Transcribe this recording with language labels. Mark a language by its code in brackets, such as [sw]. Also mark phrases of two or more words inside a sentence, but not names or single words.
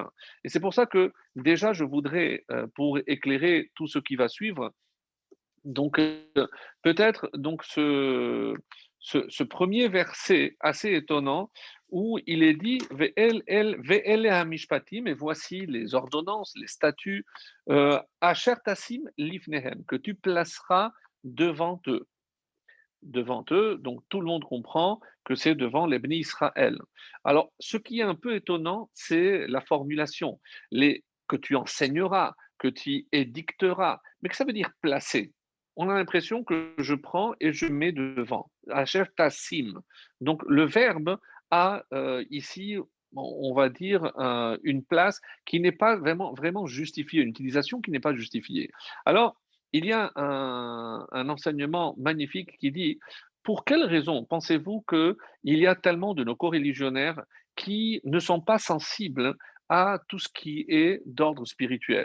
[fr] Et c'est pour ça que déjà, je voudrais, pour éclairer tout ce qui va suivre, donc, peut-être donc ce premier verset assez étonnant où il est dit [he] ואלה המשפטים, [fr] et voici les ordonnances, les statuts, [he] אשר תשים לפניהם, [fr] que tu placeras devant eux. Devant eux, donc tout le monde comprend que c'est devant les [he] בני ישראל. [fr] Alors, ce qui est un peu étonnant, c'est la formulation, que tu enseigneras, que tu édicteras, mais que ça veut dire placer. On a l'impression que je prends et je mets devant. [he] אשר תשים. [fr] Donc, le verbe a ici, on va dire, une place qui n'est pas vraiment justifiée, une utilisation qui n'est pas justifiée. Alors, il y a un enseignement magnifique qui dit: pour quelle raison pensez-vous qu'il y a tellement de nos coreligionnaires qui ne sont pas sensibles à tout ce qui est d'ordre spirituel?